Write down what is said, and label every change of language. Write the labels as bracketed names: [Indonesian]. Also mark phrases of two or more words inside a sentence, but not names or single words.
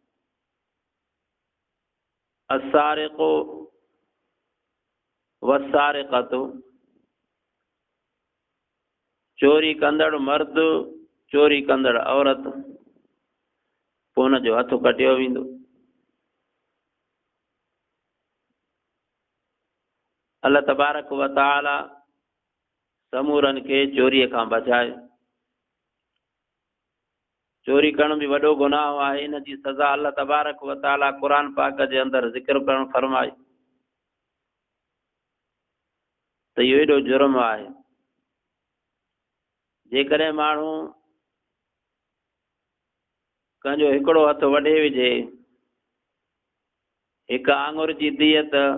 [Arabic] السارق والسارقة, [Sindhi] चोरी कंदड़ मर्द चोरी कंदड़ औरत, पोइ हुन जो हथु कटियो वेंदो। [Arabic] الله تبارك وتعالى [Sindhi] समूरनि खे चोरीअ खां बचाए। चोरी करण बि वॾो गुनाह आहे। इन जी सज़ा [Arabic] الله تبارك وتعالى [Sindhi] क़ुरान पाक जे अंदरि ज़िक्र करणु फरमाए त इहो एॾो जुर्म आहे। जेकॾहिं माण्हू कंहिंजो हिकिड़ो हथु वढे विझे, हिकु आङुर जी दियत